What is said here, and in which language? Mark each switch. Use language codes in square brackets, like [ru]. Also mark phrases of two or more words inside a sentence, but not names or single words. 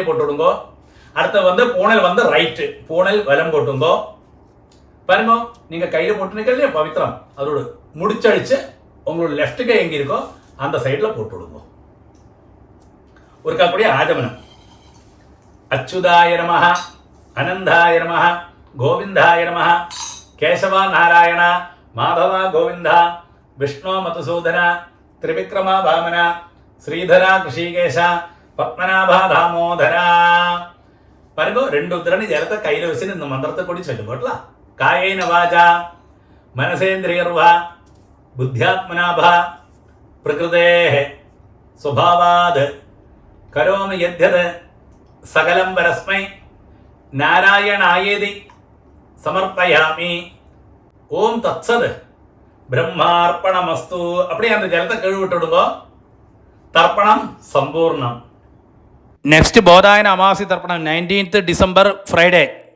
[ta] போட்டுடுங்கோ அடுத்து வந்து பூனல் வந்து ரைட்டு பூனல் வலம் போட்டுங்கோ பாருங்க நீங்கள் கையில் போட்டுருக்க இல்லையா பவித்திரம் அதோட முடிச்சழிச்சு உங்களோட லெஃப்ட் கை எங்கே இருக்கோ அந்த சைடில் போட்டு விடுங்க ஒருக்கா அப்படியே ஆஜமனம் [sa] അച്യുതായ നമഃ, അനന്തായ നമഃ, ഗോവിന്ദായ നമഃ, കേശവ നാരായണ, മാധവ ഗോവിന്ദ, വിഷ്ണു മധുസൂദന, ത്രിവിക്രമ വാമന, ശ്രീധര ഋഷികേശ, പത്മനാഭ ദാമോദര. [ml] പറയുമ്പോ 2 ഉദ്ധരണി ചേർത്ത് കയ്യിൽ വെച്ച് നിന്ന് മന്ത്രത്തെ കൂടി ചൊല്ലും കേട്ടോ. [sa] കായേന വാച മനസേന്ദ്രിയർവ ബുദ്ധ്യാത്മനാഭ പ്രകൃതേ സ്വഭാവാത് കരോമി യദ്യത് സകലം പരസ്മൈ നാരായണായേതി സമർപ്പയാമി. ഓം തത്സത് ബ്രഹ്മാർപ്പണമസ്തു. [ta] அப்படியே அந்த ஜலத்தை கழுவி விட்டுடுங்க. தர்ப்பணம் சம்பூர்ணம். [ml] നെക്സ്റ്റ് ബോധായന അമാവാസി തർപ്പണം 19th ഡിസംബർ ഫ്രൈഡേ.